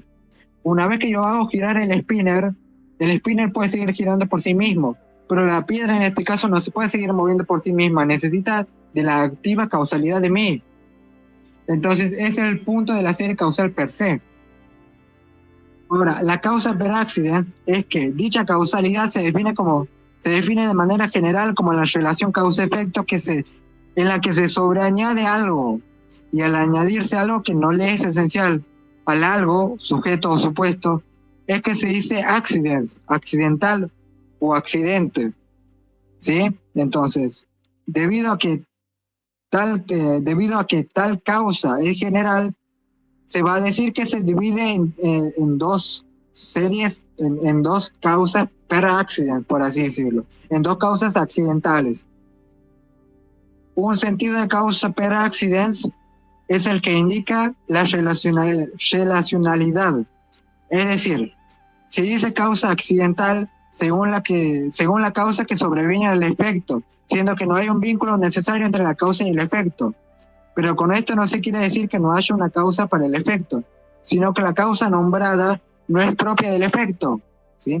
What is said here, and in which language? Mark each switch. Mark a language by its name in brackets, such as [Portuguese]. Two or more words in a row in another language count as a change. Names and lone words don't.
[Spanish] Una vez que yo hago girar el spinner puede seguir girando por sí mismo, pero la piedra en este caso no se puede seguir moviendo por sí misma, necesita de la activa causalidad de mí. Entonces ese es el punto de la serie causal [Latin] per se. [Spanish] Ahora, la causa [Latin] per accidens [Spanish] es que dicha causalidad se define de manera general como la relación causa-efecto en la que se sobreañade algo, y al añadirse algo que no le es esencial al algo, sujeto o supuesto, es que se dice accidents, accidental o accidente, ¿sí? Entonces, debido a que tal causa es general, se va a decir que se divide en dos series, en dos causas [Latin] per accident, [Spanish] por así decirlo, en dos causas accidentales. Un sentido de causa [Latin] per accidens [Spanish] es el que indica la relacionalidad. Es decir, se dice causa accidental según la causa que sobreviene al efecto, siendo que no hay un vínculo necesario entre la causa y el efecto. Pero con esto no se quiere decir que no haya una causa para el efecto, sino que la causa nombrada no es propia del efecto, ¿sí?